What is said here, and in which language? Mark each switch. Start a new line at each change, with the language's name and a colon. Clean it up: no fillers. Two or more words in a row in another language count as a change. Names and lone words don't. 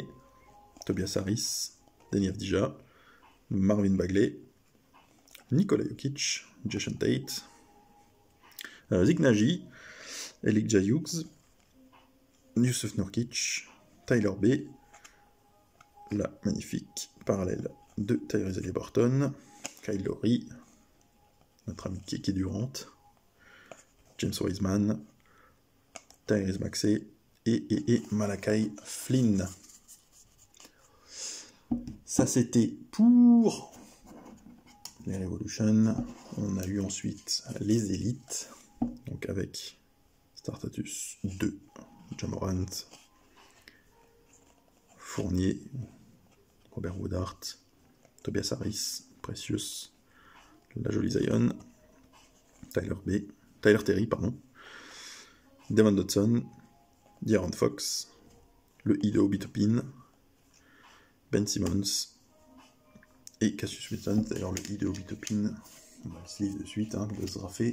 French: Tobias Harris, Denis Avdija, Marvin Bagley, Nikola Jokic, Jason Tate, Zig Nagy, Elijah Hughes, Yusuf Nurkic, Tyler B, la magnifique parallèle de Tyrese Haliburton, Kyle Lowry, notre ami Keke Durant, James Wiseman, Tyrese Maxey et Malachi Flynn. Ça c'était pour les Revolution. On a eu ensuite les élites, donc avec Startatus 2, Ja Morant, Fournier, Robert Woodard, Tobias Harris, Precious, la jolie Zion, Tyler Terry, Devon Dotson, De'Aaron Fox, le I de Obi Toppin, Ben Simmons et Cassius Winston. D'ailleurs, le I de Obi Toppin, on va le lire de suite, de se raffer.